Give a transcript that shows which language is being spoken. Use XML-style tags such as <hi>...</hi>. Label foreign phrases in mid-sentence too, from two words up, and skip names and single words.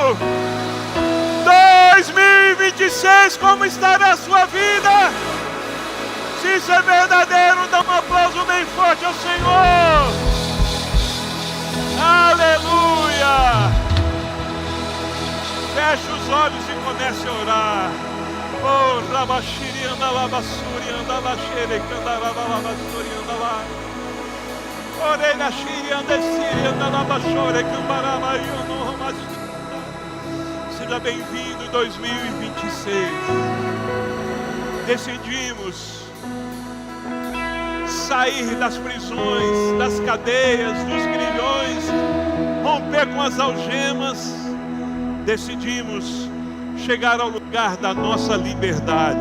<pt>2026, como estará a sua vida? Se isso é verdadeiro, dá um aplauso bem forte ao Senhor. Aleluia. Feche os olhos e comece a orar. Oh, Rabashiri anda labassuri anda laxere candarava labassuri anda lá. Orei na Shiri anda siri anda labassore cambarava yono ramashiri. Seja bem-vindo 2026. Decidimos sair das prisões, das cadeias, dos grilhões, romper com as algemas. Decidimos chegar ao lugar da nossa liberdade.</pt>